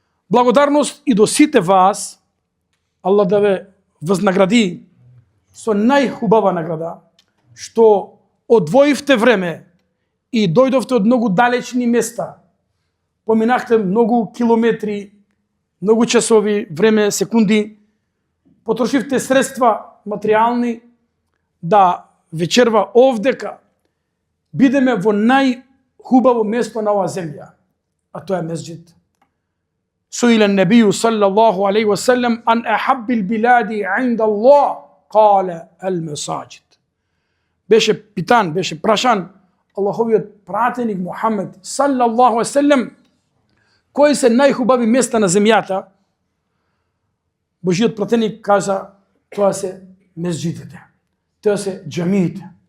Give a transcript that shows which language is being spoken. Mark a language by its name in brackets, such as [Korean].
[Macedonian] Благодарност и до сите вас, Аллах да ве вознагради со најхубава награда, што одвоивте време и дојдовте од многу далечни места, поминахте многу километри, многу часови, време, секунди, потрошивте средства материјални да вечерва овдека бидеме во најхубаво место на оваа земја, а тоа е Месџид. [Arabic] سئل النبي صلى الله عليه وسلم عن أحب البلاد عند الله قال المساجد. [Macedonian] Беше питан, беше прашан Аллаховиот пратеник Мухаммед саллаллаху алейхи ва саллем кои се најхубави места на земјата. Божиот пратеник кажа тоа се месџидите, тоа се џамиите.